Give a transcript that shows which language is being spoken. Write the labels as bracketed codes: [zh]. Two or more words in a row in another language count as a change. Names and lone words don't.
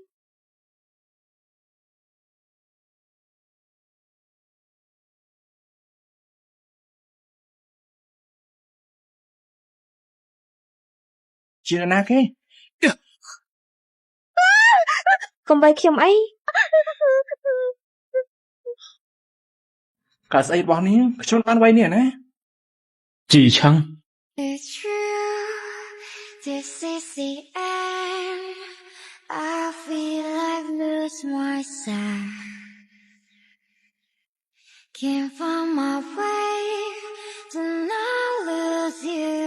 [km] ជាណាគេ កុំវាយខ្ញុំអី កាស្អីរបស់នេះខ្ញុំបានវាយនេះណា ជីឆឹង [en] This is the end. I feel I've lost myself. Can't find my way to not lose you.